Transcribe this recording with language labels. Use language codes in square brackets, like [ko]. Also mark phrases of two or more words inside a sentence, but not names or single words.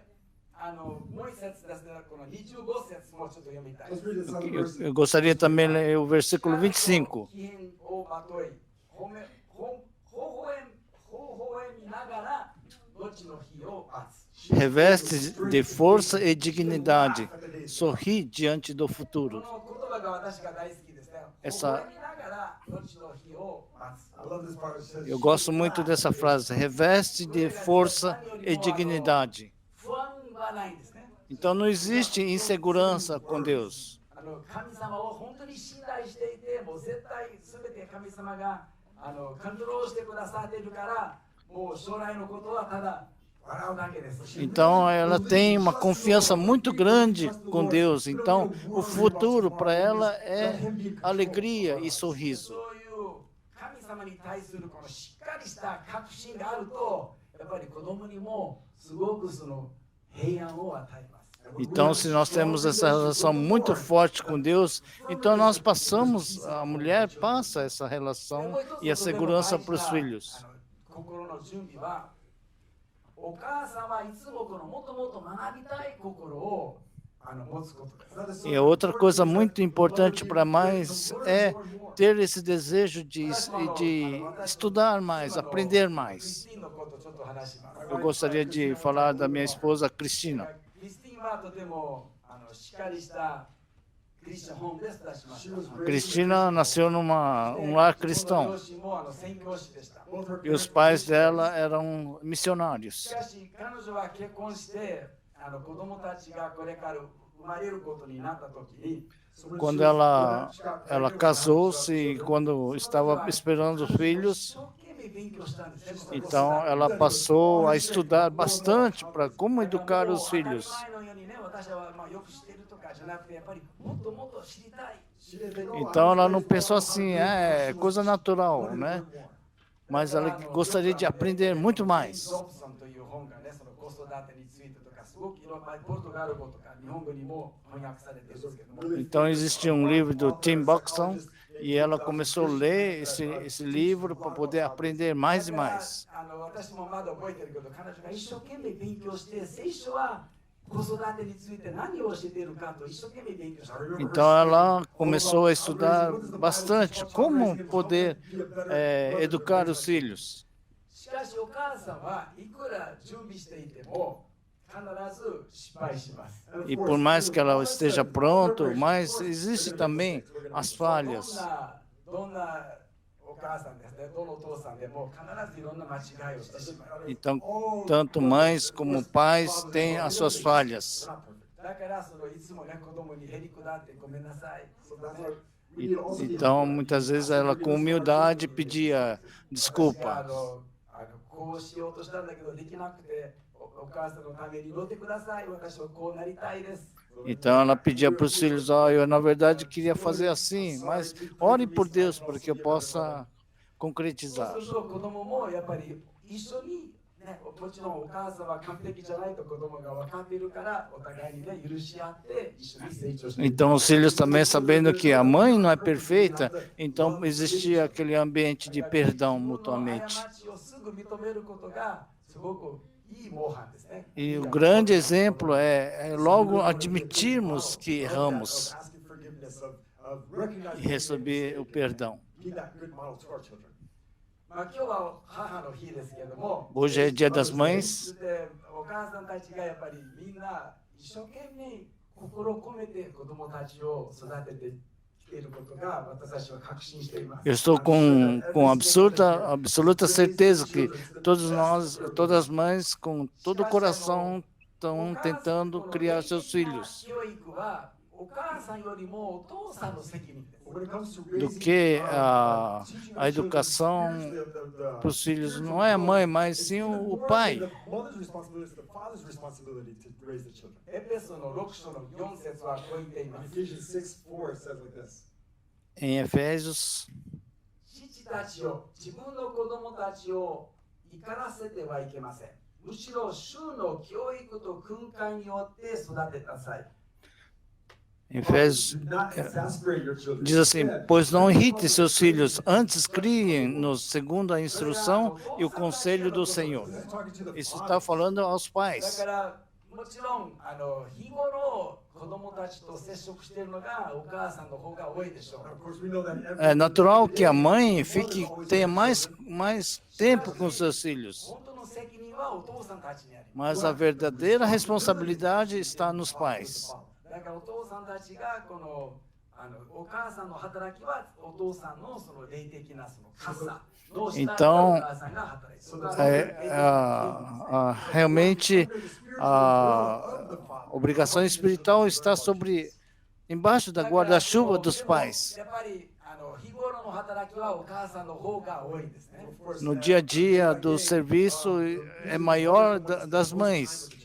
[pt] Eu gostaria também de ler o versículo 25. Reveste de força e dignidade, sorri diante do futuro. [en] I love this part. It says, [pt] Eu gosto muito dessa frase, reveste de força e dignidade. [ja] 不安はないんですね。 [pt] Então não existe insegurança com Deus. [ja] 神様を本当に信頼していて、もう絶対全て神様がコントロールしてくださっているから、もう将来のことはただ笑うだけです。 [pt] Então ela tem uma confiança muito grande com Deus. Então o futuro para ela é alegria e sorriso. [ja] そういう神様に対するこのしっかりした確信があると、やっぱり子供にもすごくその平安を与えます。 [pt] Então, se nós temos essa relação muito forte com Deus, então nós passamos, a mulher passa essa relação e a segurança para os filhos. [ja] 心の準備は、お母さんはいつもこのもっともっと学びたい心を持つことです。 [pt] E outra coisa muito importante para mais é ter esse desejo de estudar mais, aprender mais. [ja] クリスティンのことちょっと話します。 [pt] Eu gostaria de falar da minha esposa Cristina. [ja] クリスティンはとてもしっかりしたクリスチャンホームで育ちました。 [pt] Cristina nasceu num lar [ja] 両 [pt] cristão [ja] 親も宣教師でした。 [pt] e os pais dela eram [ja] し [pt] missionários. [ja] かし彼女は結婚して子供たちがこれから生まれることになった時に、 [pt] Quando ela casou-se e quando estava esperando os filhos, [ja] 一生懸命勉強したんですね。 [pt] então ela passou a estudar bastante para como educar os filhos. [ja] 当たり前のようにね、私はよく知ってるとかじゃなくて、やっぱりもっともっと知りたい。 [pt] Então ela não pensou assim, é coisa natural, né? Mas ela gostaria de aprender muito mais. [ja] ドブソンという本がね、その子育てについてとか、すごくいろんなポルトガル語とか日本語にも翻訳されてるんですけども、 [pt] Então existia um livro do Tim Buxton e ela começou a ler esse livro para poder aprender mais e mais. [ja] 私もまだ覚えてるけど、彼女が一生懸命勉強して、聖書は子育てについて何を教えているかと一生懸命勉強した。 [pt] Então ela começou a estudar bastante como poder educar os filhos. [ja] しかしお母さんはいくら準備していても必ず失敗します。 [pt] E por mais que ela esteja pronto, mas existe também as falhas. [ja] どんなお母さんですね、どのお父さんでも必ずいろんな間違いをしてしまう。 [pt] Então, tanto mães como pais têm as suas falhas. [ja] だからそのいつもね、子供にへりくだってごめんなさい。 [pt] Então, muitas vezes ela com humildade pedia desculpa. [ja] こうしようとしたんだけどできなくて、お母さんのために祈ってください。私はこうなりたいです。 [pt] Então ela pedia para os filhos, eu na verdade queria fazer assim, mas ore por Deus para que eu possa [ja] そう [pt] concretizar. [ja] すると子供もやっぱり一緒に、ね、もちろんお母さんは完璧じゃないと子供が分かっているからお互いにね許し合って一緒に成長していく。 [pt] Então os filhos também sabendo que a mãe não é perfeita, então existia aquele ambiente de perdão [ja] 自分の [pt] mutuamente. [ja] 過ちをすぐ認めることがすごくいい模範ですね。 [pt] E o grande exemplo é logo admitirmos que erramos [en] asking forgiveness, of recognizing [pt] e receber o perdão. [en] being that good model to our children. [ja] まあ今日は母の日ですけども、 [pt] Hoje é Dia das Mães [ja] でお母さんたちがやっぱりみんな一生懸命心を込めて子供たちを育ててきていることが私たちは確信しています。 [pt] Eu estou com absoluta certeza que todos nós, todas as mães, com todo o coração, estão tentando criar seus filhos. [ja] 教育はお母さんよりもお父さんの責任です。 [en] When it comes to [pt] Do [en] raising, [pt] que [en] teaching [pt] a [en] our children, [pt] educação [en] here's [pt] para os filhos não é a mãe, mas sim o pai. [en] The mother's responsibility is the father's responsibility to raise the children. [ja] エペソの6章の4節はこう言っていま [en] In [ja] す。 [en] Ephesians 6:4 says like this. [pt] Em Efésios, [ja] 父たちを自分の子供たちを怒らせてはいけません。むしろ主の教育と訓戒によって育てた際。 [pt] Efésios [en] Do not exasperate your children. [pt] diz assim: pois não irrite seus filhos, antes criem-nos segundo a instrução e o conselho do Senhor. [en] This is talking to the [pt] Isso [en] father. [pt] está falando aos [ja] だ [pt] pais. [ja] からもちろん日頃子供たちと接触しているのがお母さんの方が多いでしょ [en] Of [ja] う。 [en] course, we know that every [pt] É natural que a mãe tenha mais tempo com seus filhos, [ja] 本当の責任はお父さんたちにありま [pt] mas a verdadeira responsabilidade está nos pais. [ja] す。だからお父さんたちがこのお母さんの働きはお父さんのその霊的なその傘 [pt] Então, realmente a obrigação espiritual está embaixo da guarda-chuva dos pais. No dia a dia do serviço é maior das mães.